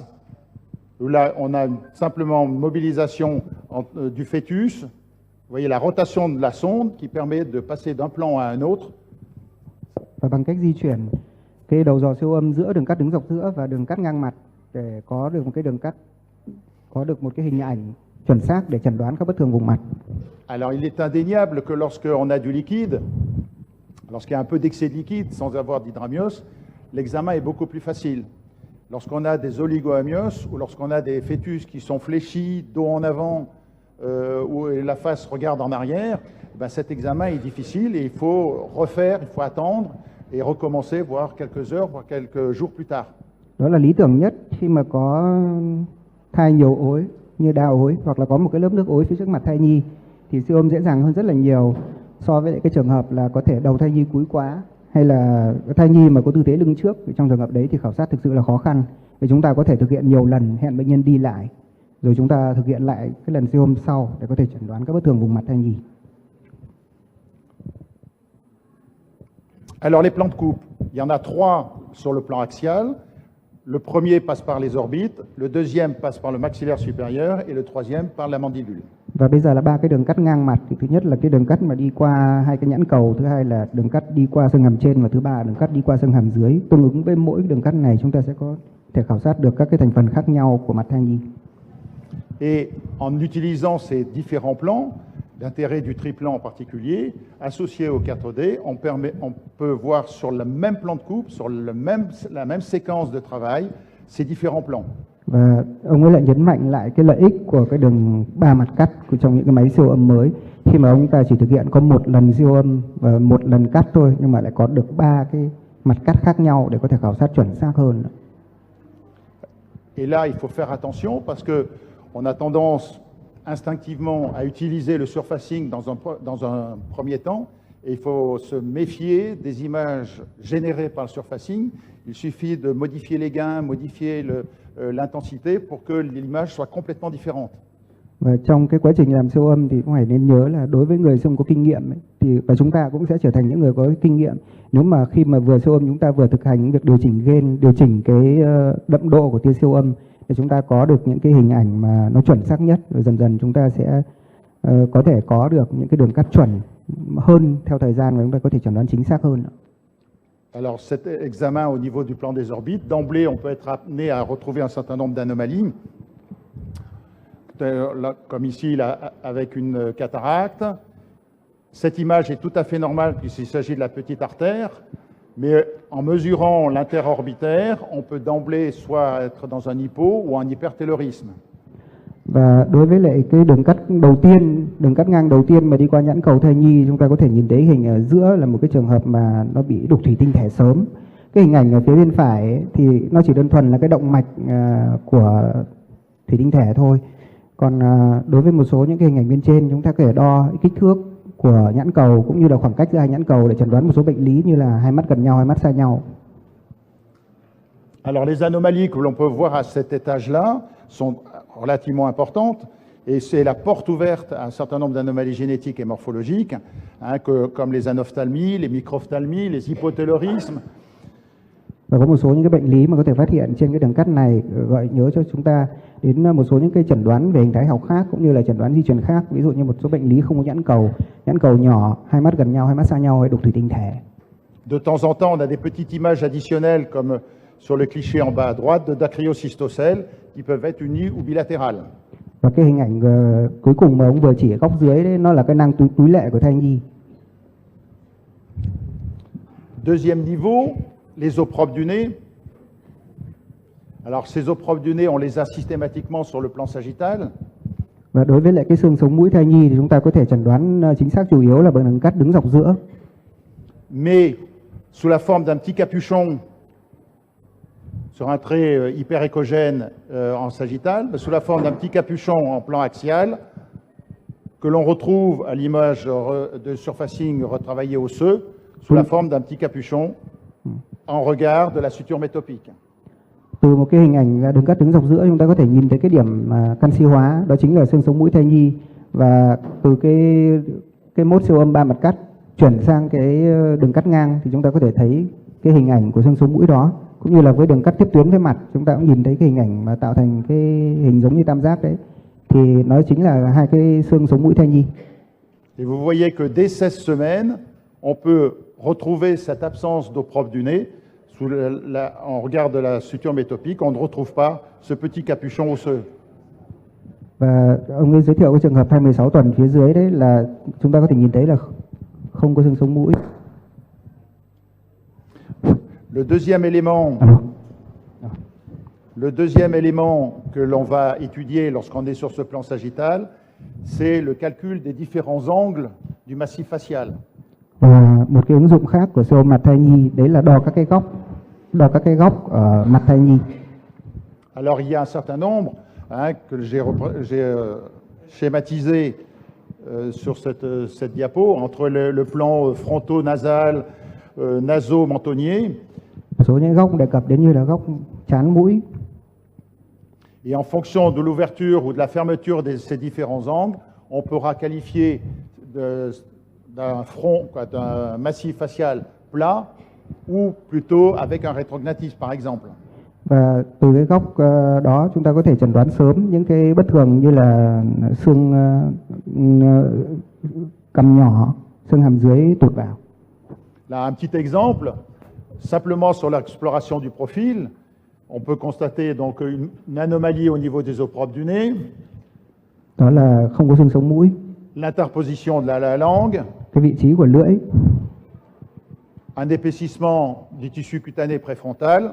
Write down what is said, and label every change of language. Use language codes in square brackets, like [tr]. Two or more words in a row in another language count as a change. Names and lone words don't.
[fr] Là, on a simplement une mobilisation du fœtus. Vous voyez la rotation de la sonde qui permet de passer d'un plan à un autre. [vi] Và bằng cách di chuyển cái đầu dò siêu âm giữa đường cắt đứng dọc giữa và đường cắt ngang mặt để có được một cái đường cắt, có được một cái hình ảnh chuẩn xác để chẩn đoán các bất thường vùng mặt. [fr] Alors, il est indéniable que lorsque on a du liquide, lorsqu'il y a un peu d'excès de liquide sans avoir d'hydramnios, l'examen est beaucoup plus facile. Lorsqu'on a des oligoamnios ou lorsqu'on a des fœtus qui sont fléchis, dos en avant, où la face regarde en arrière, ben cet examen est difficile et il faut refaire, il faut attendre et recommencer, voire quelques heures, voire quelques jours plus tard. [vi] Đó là lý tưởng nhất khi mà có thai nhiều ối như đào ối hoặc là có một cái lớp nước ối phía trước mặt thai nhi thì siêu âm dễ dàng hơn rất là nhiều so với lại cái trường hợp là có thể đầu thai nhi cúi quá hay là thai nhi mà có tư thế lưng trước. Trong trường hợp đấy thì khảo sát thực sự là khó khăn. Vì chúng ta có thể thực hiện nhiều lần, hẹn bệnh nhân đi lại rồi chúng ta thực hiện lại cái lần siêu âm sau để có thể chẩn đoán các bất thường vùng mặt thai nhi. [fr] Alors les plans de coupe, il y en a 3 sur le plan axial. Le premier passe par les orbites, le deuxième passe par le maxillaire supérieur et le troisième par la mandibule. [vi] Và bây giờ là 3 cái đường cắt ngang mặt. Thì thứ nhất là cái đường cắt mà đi qua 2 cái nhãn cầu, thứ hai là đường cắt đi qua xương hàm trên và thứ ba là đường cắt đi qua xương hàm dưới. Tương ứng với mỗi đường cắt này chúng ta sẽ có thể khảo sát được các cái thành phần khác nhau của mặt thai nhi. [fr] Et en utilisant ces différents plans, l'intérêt du triplan en particulier, associé au 4D, on peut voir sur le même plan de coupe, sur la même séquence de travail, ces différents plans. [vi] Và ông ấy lại nhấn mạnh lại cái lợi ích của cái đường 3 mặt cắt trong những cái máy siêu âm mới. Khi mà ông ta chỉ thực hiện có một lần siêu âm và một lần cắt thôi, nhưng mà lại có được 3 cái mặt cắt khác nhau để có thể khảo sát chuẩn xác hơn. [fr] Et là, il faut faire attention parce que on a tendance instinctivement à utiliser le surfacing dans un premier temps. Et il faut se méfier des images générées par le surfacing. Il suffit de modifier les gains, modifier l'intensité pour que l'image soit complètement différente. [vi] Và trong cái quá trình làm siêu âm thì cũng phải nên nhớ là đối với người siêu âm có kinh nghiệm ấy, thì và chúng ta cũng sẽ trở thành những người có kinh nghiệm. Nếu mà khi mà vừa siêu âm chúng ta vừa thực hành những việc điều chỉnh gain, điều chỉnh cái đậm độ của tia siêu âm để chúng ta có được những cái hình ảnh mà nó chuẩn xác nhất, rồi dần dần chúng ta sẽ có thể có được những cái đường cắt chuẩn hơn theo thời gian và chúng ta có thể chẩn đoán chính xác hơn. [fr] Alors cet examen au niveau du plan des orbites, d'emblée on peut être amené à retrouver un certain nombre d'anomalies. Comme ici là, avec une cataracte. Cette image est tout à fait normale puisqu'il s'agit de la petite artère, mais en mesurant l'interorbitaire, on peut d'emblée soit être dans un hypo ou un hypertaylorisme. [vi] Và đối với lại cái đường cắt đầu tiên, đường cắt ngang đầu tiên mà đi qua nhãn cầu thai nhi, chúng ta có thể nhìn thấy hình ở giữa là một cái trường hợp mà nó bị đục thủy tinh thể sớm. Cái hình ảnh ở phía bên phải ấy, thì nó chỉ đơn thuần là cái động mạch của thủy tinh thể thôi. Còn đối với một số những cái hình ảnh bên trên, chúng ta có thể đo kích thước của nhãn cầu cũng như là khoảng cách giữa hai nhãn cầu để chẩn đoán một số bệnh lý như là hai mắt gần nhau, hai mắt xa nhau. [fr] Alors les anomalies que l'on peut voir à cet étage-là sont relativement importantes et c'est la porte ouverte à un certain nombre d'anomalies génétiques et morphologiques, comme les anophtalmies, les microphthalmies, les hypotaylorismes. [vi] Và có một số những cái bệnh lý mà có thể phát hiện trên cái đường cắt này gợi nhớ cho chúng ta đến một số những cái chẩn đoán về hình thái học khác cũng như là chẩn đoán di truyền khác, ví dụ như một số bệnh lý không có nhãn cầu nhỏ, hai mắt gần nhau, hai mắt xa nhau hay đục thủy tinh thể. [fr] De temps en temps, on a des petites images additionnelles comme sur le cliché en bas à droite de dacryocystocèle qui peuvent être unies ou bilatérales. [vi] Và cái hình ảnh cuối cùng mà ông vừa chỉ ở góc dưới đấy, nó là cái nang túi lệ của thai nhi. [fr] Deuxième niveau, les os propres du nez. Alors ces os propres du nez, on les a systématiquement sur le plan sagittal. [vi] Và đối với lại cái xương sống mũi thai nhi thì chúng ta có thể chẩn đoán chính xác chủ yếu là bằng đường cắt đứng dọc giữa. [fr] Mais sous la forme d'un petit capuchon sur un trait hyperéchogène en sagittal, sous la forme d'un petit capuchon en plan axial que l'on retrouve à l'image de surfacing retravaillé osseux sous la forme d'un petit capuchon en regard de la suture métopique. [vi] Từ một cái hình ảnh đường cắt đứng dọc giữa chúng ta có thể nhìn thấy cái điểm canxi hóa, đó chính là xương sống mũi thai nhi, và từ cái mốt siêu âm 3 mặt cắt chuyển sang cái đường cắt ngang thì chúng ta có thể thấy cái hình ảnh của xương sống mũi đó, cũng như là với đường cắt tiếp tuyến với mặt chúng ta cũng nhìn thấy cái hình ảnh mà tạo thành cái hình giống như tam giác đấy, thì nó chính là hai cái xương sống mũi thai nhi. [fr] Et vous voyez que dès 16 semaines, on peut retrouver cette absence d'os propres du nez. En regard de la suture métopique, on ne retrouve pas ce petit capuchon osseux. [vi] Và ông ấy giới thiệu cái trường hợp 26 tuần phía dưới đấy là chúng ta có thể nhìn thấy là không có xương sống mũi. [fr] Le deuxième élément que l'on va étudier lorsqu'on est sur ce plan sagittal, c'est le calcul des différents angles du massif facial. [vi] Và một cái ứng dụng khác của siêu âm mặt thai nhi đấy là đo các cái góc ở mặt thai nhi. [fr] Alors il y a un certain nombre que j'ai schématisé sur cette diapo entre le plan fronto-nasal, naso-mentonnier. [vi] Một số những góc đề cập đến như là góc trán mũi. [fr] Et en fonction de l'ouverture ou de la fermeture de ces différents angles, on pourra qualifier d'un front, d'un massif facial plat ou plutôt avec un rétrognatisme par exemple. [vi] Và từ cái góc đó chúng ta có thể chẩn đoán sớm những cái bất thường như là xương cằm nhỏ, xương hàm dưới tụt vào. [fr] Là, un petit exemple, simplement sur l'exploration du profil, on peut constater donc une anomalie au niveau des os propres du nez. [vi] Đó là không có xương sống mũi. [fr] L'interposition de la langue. [vi] Cái vị trí của lưỡi. [fr] Un épaississement du tissu cutané préfrontal.